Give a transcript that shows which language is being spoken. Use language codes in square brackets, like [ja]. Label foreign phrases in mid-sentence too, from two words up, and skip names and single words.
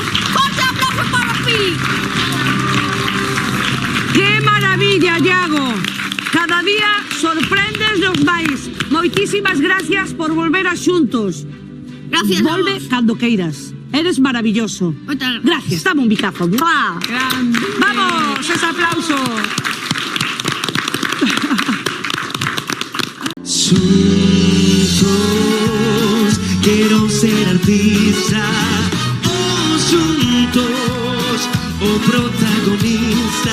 [gl] Forte aplauso para Pili. Que maravilla, Iago. Cada día sorpréndesnos máis. Moitísimas gracias por volver a xuntos. Gracias. Volve cando queiras. [es] Eres maravilloso. [gl] Moitas Gracias, dame un bicazo. ¡Mua! ¡Vamos! ¡Ese aplauso! [es] Juntos quiero ser artista, juntos o protagonista.